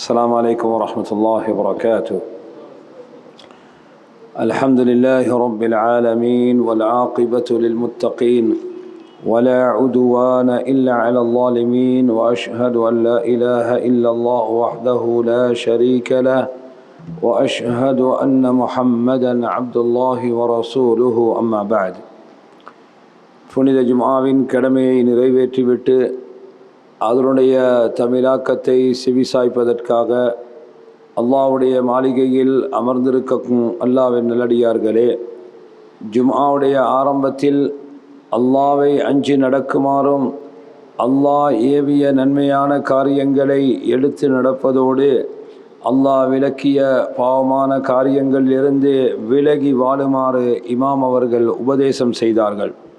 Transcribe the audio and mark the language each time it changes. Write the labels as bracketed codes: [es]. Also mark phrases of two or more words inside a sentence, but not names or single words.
[ar] السلام عليكم ورحمة الله وبركاته. الحمد لله رب العالمين والعاقبة للمتقين ولا عدوان إلا على الظالمين، وأشهد أن لا إله إلا الله وحده لا شريك له، وأشهد أن محمدا عبد الله ورسوله. أما بعد. [ta] புனித ஜும்ஆவின் கடமையை நிறைவேற்றிவிட்டு அதனுடைய தமிழாக்கத்தை செவிசாய்ப்பதற்காக அல்லாஹ்வுடைய மாளிகையில் அமர்ந்திருக்கும் அல்லாஹ்வின் நல்லடியார்களே, ஜும்ஆவுடைய ஆரம்பத்தில் அல்லாஹ்வை அஞ்சி நடக்குமாறும் அல்லாஹ் ஏவிய நன்மையான காரியங்களை எடுத்து நடப்பதோடு அல்லாஹ் விலக்கிய பாவமான காரியங்களிலிருந்து விலகி வாழுமாறு இமாம் அவர்கள் உபதேசம் செய்தார்கள்.